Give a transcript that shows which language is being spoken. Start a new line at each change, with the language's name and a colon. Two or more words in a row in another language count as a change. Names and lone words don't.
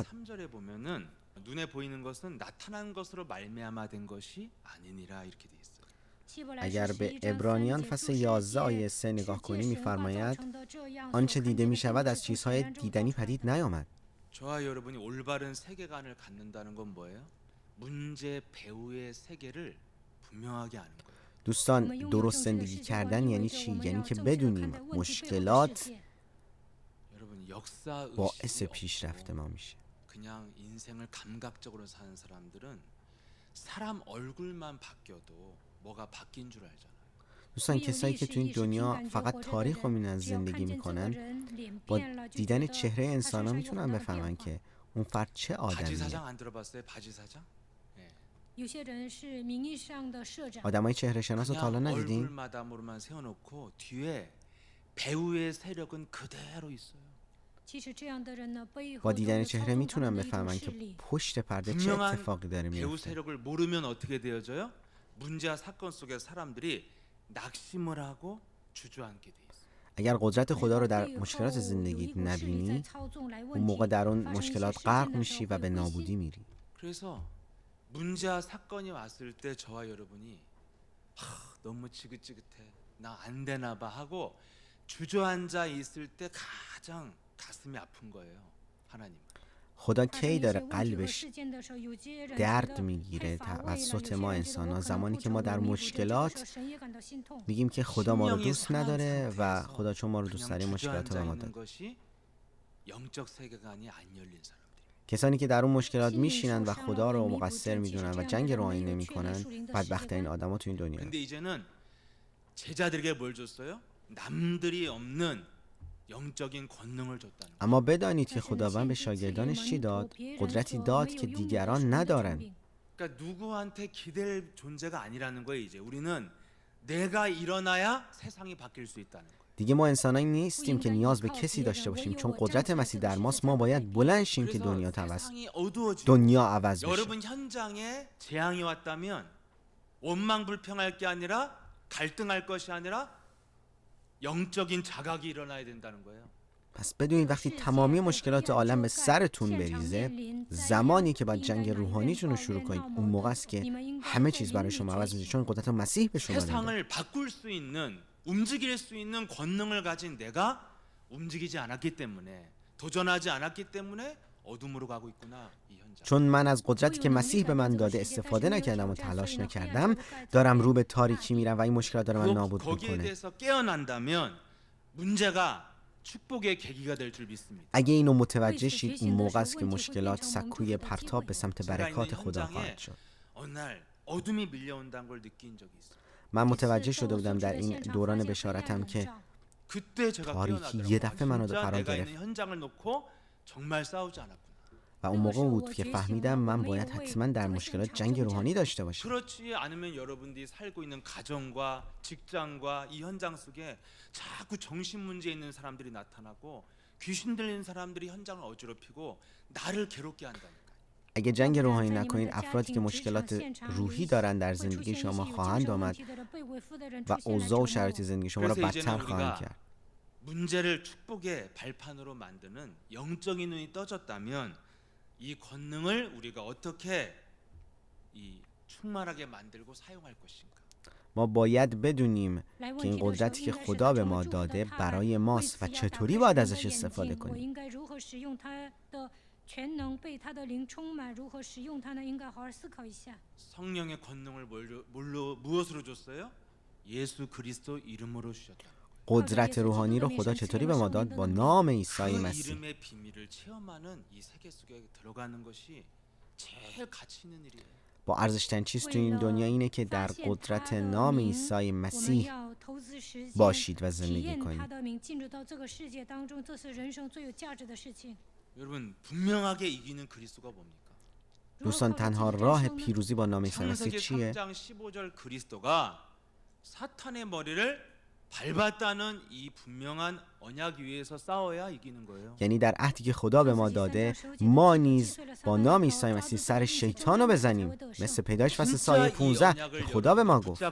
Korean: 3절에 보면은 눈에 보이는 것은 나타난 것으로 말미암아 된 것이 아니니라 이렇게 돼 있어요.
Persian: اگر به عبرانیان فصل 11 آیه 3 نگاه کنیم می‌فرماید آنچه دیده می‌شود از چیزهای دیدنی پدید نیامد.
Korean: 저와 여러분이 올바른 세계관을 갖는다는 건 뭐예요? 문제 배후의 세계를 분명하게 아는 거예요.
Persian: دوستان درست زندگی کردن یعنی چی؟ یعنی که بدونیم مشکلات
Korean: 여러분 역사
Persian: باعث
Korean: 의식이
Persian: پیشرفت ما میشه.
Korean: 그냥 인생을 감각적으로 사는 사람들은 사람 얼굴만 바뀌어도 뭐가 바뀐 줄 알잖아요.
Persian: دوستان کسایی که تو این دنیا فقط تاریخ رو می‌بینن زندگی میکنن با دیدن چهره انسان ها میتونن بفهمن که اون فرد چه
Korean: 바지
Persian: آدمیه.
Korean: 사장 안 들어봤어요? 바지 사장?
Persian: آدمای چهره شناس رو تا حالا
Korean: 그냥
Persian: ندیدین؟
Korean: 얼굴 마담으로만 세워놓고 뒤에 배우의 세력은 그대로 있어요.
Persian: با دیدن چهره میتونن بفهمن که پشت پرده چه
Korean: 분명한
Persian: اتفاقی داره
Korean: 배우
Persian: میفته.
Korean: 세력을 모르면 어떻게 되어져요? 문제와 사건 속에 사람들이 낙심을 하고 주저앉게 돼 있어요.
Persian: اگر قدرت خدا رو در مشکلات زندگی نبینی اون موقع در اون مشکلات غرق میشی و به نابودی میری.
Korean: 그래서 문제와 사건이 왔을 때 저와 여러분이 너무 지긋지긋해. 나 안 되나 봐 하고 주저앉아 있을 때 가장 가슴이 아픈 거예요. 하나님.
Persian: خدا کی داره قلبش درد میگیره توسط ما انسان ها؟ زمانی که ما در مشکلات میگیم که خدا ما رو دوست نداره و خدا چون ما رو دوست داره مشکلات رو به ما داد.
Korean: 영적 세계관이 안 열린 사람들.
Persian: کسانی که در اون مشکلات میشینن و خدا رو مقصر میدونن و جنگ روحانی نمیکنن بدبخت این آدما تو این دنیا.
Korean: 근데 이제는 제자들에게 뭘 줬어요? 남들이 없는 영적인 권능을 줬다는.
Persian: اما بدانید که خداوند به شاگردانش چی داد؟ قدرتی داد که دیگران ندارن.
Korean: 그러니까 누구한테 기댈 존재가 아니라는 거예요. 이제 우리는 내가 일어나야 세상이 바뀔 수 있다는 거예요.
Persian: دیگه ما انسانایی نیستیم که نیاز به کسی داشته باشیم، چون قدرت مسیح در ماست. ما باید بلند شیم که
Korean: 세상이 어두워지고
Persian: دنیا عوض بشه.
Korean: 여러분 현장에 재앙이 왔다면 원망 불평할 게 아니라 갈등할 것이 아니라 영적인 자각이 일어나야 된다는 거예요.
Persian: پس بدونید وقتی تمامی مشکلات عالم به سرتون بریزه، زمانی که باید جنگ روحانیتون رو شروع کنید. اون موقع است که همه چیز برای شما عوض میشه، چون قدرت مسیح به شما داده.
Korean: 세상을 바꿀 수 있는 움직일 수 있는 권능을 가진 내가 움직이지 않았기 때문에 도전하지 않았기 때문에 어둠으로 가고 있구나 이 현장.
Persian: چون من از قدرتی که مسیح به من داده استفاده نکردم و تلاش نکردم، دارم رو به تاریکی میرم و این مشکلات داره من نابود
Korean: 거기에
Persian: میکنه.
Korean: 대해서 깨어난다면 문제가 축복의 계기가 될 줄 믿습니다.
Persian: اگه اینو متوجه شید، اون موقع است که مشکلات سکوی پرتاب به سمت برکات خدا خواهد شد.
Korean: 어느 날 어둠이 밀려온다는 걸 느낀 적이 있어요.
Persian: من متوجه شده بودم در این دوران بشارتم که
Korean: 그때 제가
Persian: تاریکی
Korean: 깨어나더라고요.
Persian: یه دفعه منو
Korean: 진짜
Persian: فرا
Korean: 내가
Persian: گرفت.
Korean: 있는 현장을 놓고 정말 싸우지 않았구나.
Persian: و اون موقع بود که فهمیدم من باید حتما در مشکلات جنگ روحانی داشته باشم.
Korean: 그렇지 않으면 여러분들이 살고 있는 가정과 직장과 이 현장 속에 자꾸 정신 문제 있는 사람들이 나타나고 귀신 들리는 사람들이 현장을 어지럽히고 나를 괴롭게 한다니까.
Persian: اگه جنگ روحانی نکنید، افرادی که مشکلات روحی دارن در زندگی شما خواهند آمد و اوضاع و شرایط زندگی شما را
Korean: 그래서
Persian: بدتر
Korean: 이제는
Persian: خواهند
Korean: 우리가
Persian: کرد.
Korean: 문제를 축복의 발판으로 만드는 영적인 눈이 떠졌다면 이 권능을 우리가 어떻게 이 충만하게 만들고 사용할 것인가.
Persian: ما باید بدونیم که این قدرتی که خدا به ما داده برای ماست و چطوری باید ازش استفاده کنیم.
Korean: 성령의 권능을 무엇으로 줬어요? 예수 그리스도 이름으로 주셨다.
Persian: قدرت روحانی رو خدا چطوری به ما داد؟ با نام عیسی
Korean: 그
Persian: مسیح.
Korean: 이름의 비밀을 체험하는 이 세계 속에 들어가는 것이 제일 가치 있는 일이에요.
Persian: با ارزشترین چیز تو این دنیا اینه که در قدرت نام عیسی مسیح باشید و زندگی کنید.
Korean: 여러분 분명하게 이기는 그리스도가 뭡니까?
Persian: دوستان، تنها راه پیروزی با نام عیسی مسیح
Korean: 창세기
Persian: چیه؟
Korean: 3장 15절 그리스도가 사탄의 머리를 밟았다는 이 분명한 언약 위에서 싸워야 이기는 거예요.
Persian: یعنی در عهدی که خدا به ما داده، ما نیز با نام عیسی مسیح سر شیطان رو بزنیم. مثل پیدایش فصل سایه 15 خدا به ما گفت